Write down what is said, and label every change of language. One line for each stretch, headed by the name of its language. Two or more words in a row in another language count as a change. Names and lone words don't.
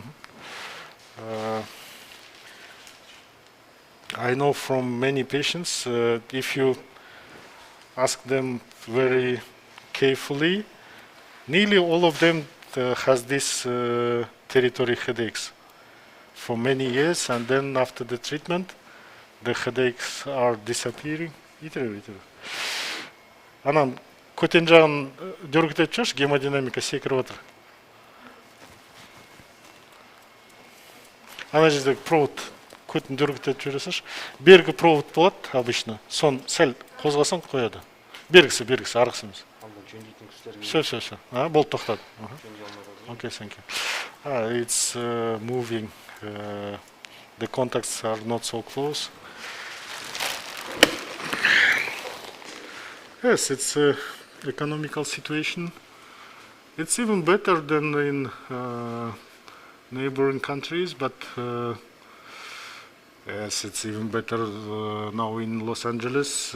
English: I know from many patients, if you ask them very carefully, nearly all of them has this territory headaches for many years, and then after the treatment, the headaches are disappearing.
Kazakh: Анан көтен жағын дөргітет жүрш, гемодинамика секіріп отыр. Ана жерде провод көтін дөргітет жүресіш. Бергі провод болады обычно, сон сәл қозғасаң қояды. Бергісі, арғысы емес. Жөндейтін кісілерге Все. Болды, тоқтады. жөндей алмай қалды.
English: Okay, thank you. It's moving. The contacts are not so close. Yes, it's an economical situation. It's even better than in neighboring countries, but yes, it's even better now in Los Angeles.